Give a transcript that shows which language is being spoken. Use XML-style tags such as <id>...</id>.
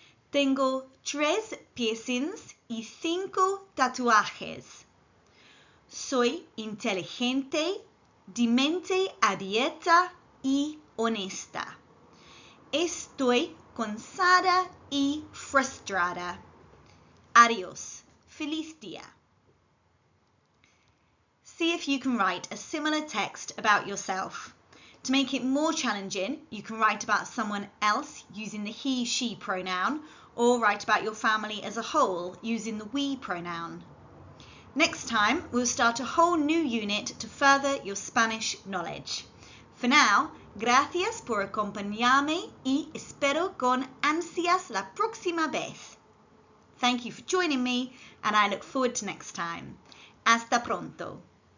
<es>Tengo 3 piercings y 5 tatuajes. Soy inteligente, de mente abierta y honesta. Estoy cansada y frustrada. Adiós. Feliz día.</es> <en>See if you can write a similar text about yourself. To make it more challenging, you can write about someone else using the he/she pronoun, or write about your family as a whole using the we pronoun. Next time, we'll start a whole new unit to further your Spanish knowledge. For now,</en> <es>gracias por acompañarme y espero con ansias la próxima vez.</es> <en>Thank you for joining me, and I look forward to next time.</en> <es>Hasta pronto.</es>